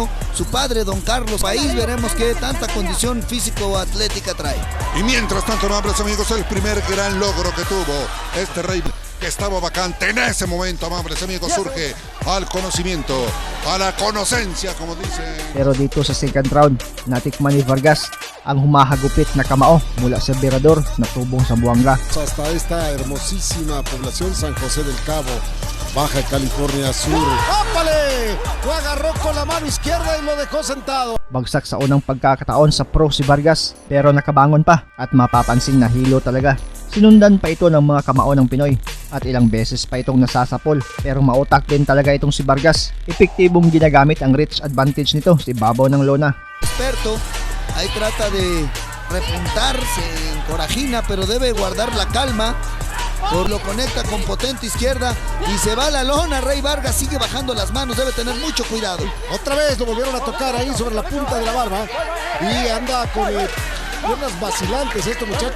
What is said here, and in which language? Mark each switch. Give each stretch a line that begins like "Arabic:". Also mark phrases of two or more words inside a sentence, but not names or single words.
Spanish: Su padre, don Carlos País, veremos qué tanta condición físico-atlética trae. Y mientras tanto, amables amigos, el primer gran logro que tuvo este Rey, que estaba vacante en ese momento, amables amigos, surge al conocimiento, a la conocencia, como dicen.
Filipino: Pero dito sa
English: second round,
Filipino: natikman ni Vargas ang humahagupit na kamao mula sa Virador na tubong sa Buanga.
Spanish: Hasta esta hermosísima población San José del Cabo, Baja California Sur. ¡Ópale! Lo agarró con la mano izquierda y lo dejó sentado.
Filipino: Bagsak sa unang pagkakataon sa pro si Vargas pero nakabangon pa at mapapansin na hilo talaga. Sinundan pa ito ng mga kamao ng Pinoy at ilang beses pa itong nasasapol pero mautak din talaga itong si Vargas. Epektibong ginagamit ang
English: reach advantage
Filipino: nito sa ibabaw ng lona.
Spanish: Experto, ahí trata de repuntar, se encorajina, pero debe guardar la calma. Lo conecta con potente izquierda y se va a la lona. Rey Vargas sigue bajando las manos, debe tener mucho cuidado. Otra vez lo volvieron a tocar ahí sobre la punta de la barba y anda con piernas vacilantes este muchacho.